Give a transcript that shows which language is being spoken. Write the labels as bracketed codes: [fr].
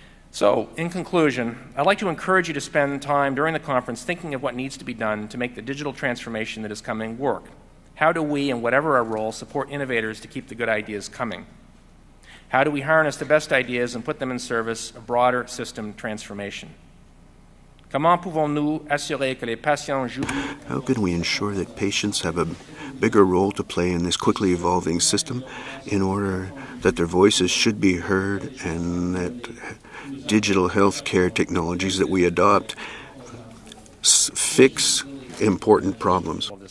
[en] So, in conclusion, I'd like to encourage you to spend time during the conference thinking of what needs to be done to make the digital transformation that is coming work. How do we, in whatever our role, support innovators to keep the good ideas coming? How do we harness the best ideas and put them in service of broader system transformation? [fr] Comment pouvons-nous assurer que les patients jouent? [en] How can we ensure that patients have a bigger role to play in this quickly evolving system in order that their voices should be heard and that digital healthcare technologies that we adopt fix important problems?